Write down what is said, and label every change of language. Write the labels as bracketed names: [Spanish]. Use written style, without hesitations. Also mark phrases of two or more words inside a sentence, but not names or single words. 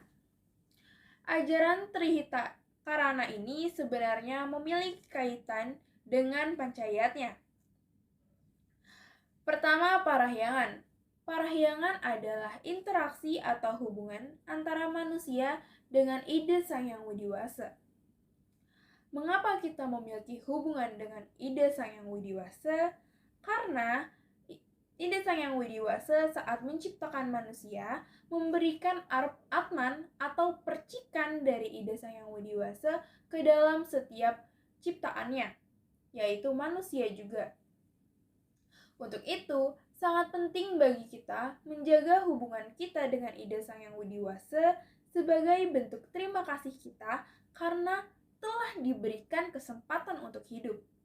[Indonesian] Ajaran Trihita Karana ini sebenarnya memiliki kaitan dengan pancayatnya. Pertama, Parahyangan. Parahyangan adalah interaksi atau hubungan antara manusia dengan Ida Sang Hyang Widiwasa. Mengapa kita memiliki hubungan dengan Ida Sang Hyang Widiwasa? Karena Ida Sang Hyang Widiwasa saat menciptakan manusia memberikan atman atau percikan dari Ida Sang Hyang Widiwasa ke dalam setiap ciptaannya, yaitu manusia juga. Untuk itu, sangat penting bagi kita menjaga hubungan kita dengan Ida Sang Hyang Widiwasa sebagai bentuk terima kasih kita karena telah diberikan kesempatan untuk hidup.